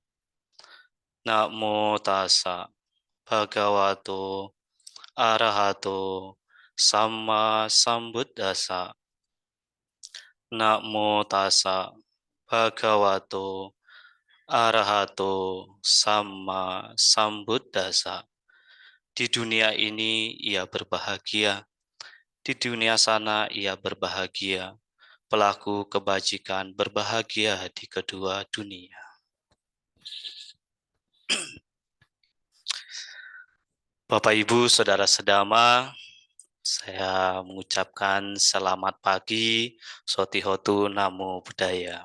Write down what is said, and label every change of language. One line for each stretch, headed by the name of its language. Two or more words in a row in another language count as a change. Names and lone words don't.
Pali: Namo tassa bhagavato arahato sama sambuddhassa. Namo tassa bhagavato arahato sama sambuddhassa.
Indonesian: Di dunia ini ia berbahagia, di dunia sana ia berbahagia. Pelaku kebajikan berbahagia di kedua dunia. Bapak, Ibu, Saudara Sedama, saya mengucapkan selamat pagi,
Pali: Sotihotu Namo Buddhaya.